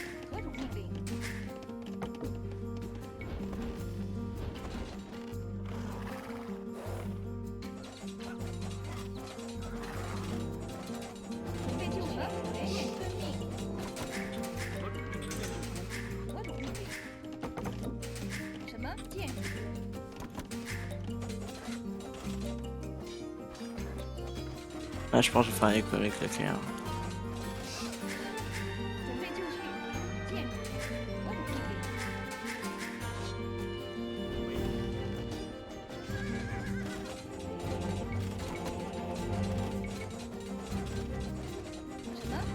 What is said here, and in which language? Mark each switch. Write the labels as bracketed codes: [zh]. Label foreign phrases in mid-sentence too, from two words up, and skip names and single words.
[zh] 何种命令？准备就绪。为遵命。何种命令？建筑工。何种命令？什么建筑工？ [fr] Ah, je pense que je vais faire un écho avec la clé. Hein. [zh] 准备就绪。建筑何种命令？什么？